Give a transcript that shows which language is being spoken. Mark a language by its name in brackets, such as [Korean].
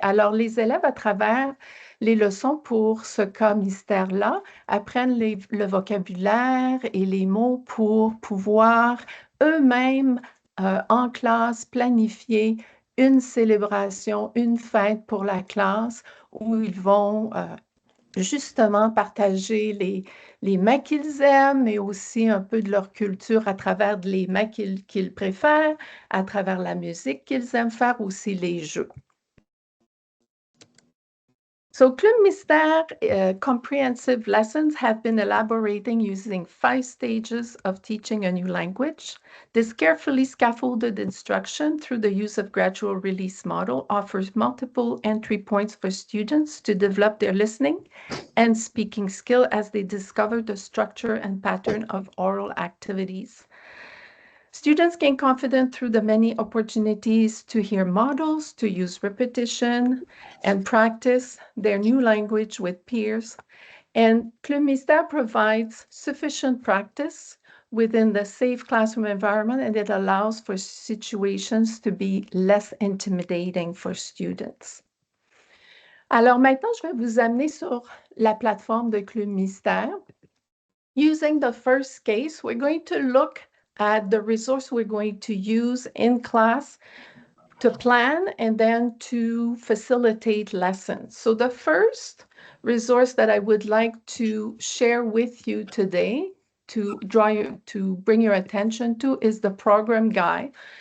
[French] Alors, les élèves, à travers les leçons pour ce cas mystère-là, apprennent le vocabulaire et les mots pour pouvoir eux-mêmes, en classe, planifier une célébration, une fête pour la classe où ils vont justement partager les mets qu'ils aiment, mais aussi un peu de leur culture à travers les mets qu'ils préfèrent, à travers la musique qu'ils aiment faire, aussi les jeux. [English] So Club Mystère comprehensive lessons have been elaborating using 5 stages of teaching a new language. This carefully scaffolded instruction through the use of gradual release model offers multiple entry points for students to develop their listening and speaking skill as they discover the structure and pattern of oral activities. Students gain confidence through the many opportunities to hear models, to use repetition, and practice their new language with peers. And Club Mystère provides sufficient practice within the safe classroom environment, and it allows for situations to be less intimidating for students. [French] Alors maintenant, je vais vous amener sur la plateforme de Club Mystère. [English] Using the first case, we're going to look at the resource we're going to use in class to plan and then to facilitate lessons. So the first resource that I would like to share with you today to bring your attention to is the program guide.